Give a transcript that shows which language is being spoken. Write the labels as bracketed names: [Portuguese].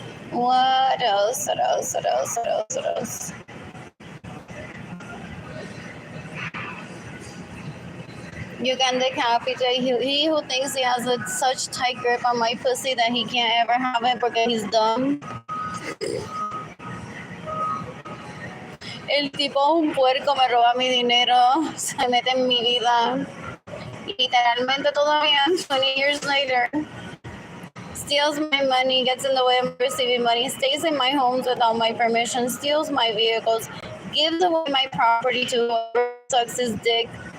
[English] What else? What else? What else? What else? What else? You can decapitate he who thinks he has such tight grip on my pussy that he can't ever have it because he's dumb. [Spanish] El tipo es un puerco, me roba mi dinero, se mete en mi vida. Literalmente todavía, [English] 20 years later. Steals my money, gets in the way of receiving money, stays in my homes without my permission, steals my vehicles, gives away my property to whoever sucks his dick.